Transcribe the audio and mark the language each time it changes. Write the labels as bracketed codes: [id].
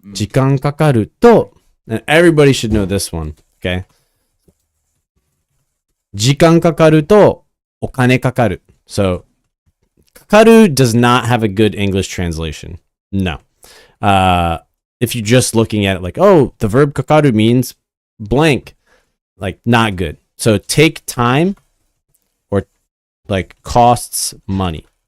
[ja] 時間かかると、 [en] and everybody should know this one, okay? [ja] 時間かかると、お金かかる。 [en] So, かかる does not have a good English translation. No. If you're just looking at it like, oh, the verb かかる means blank. Like, not good. So, take time or like costs money.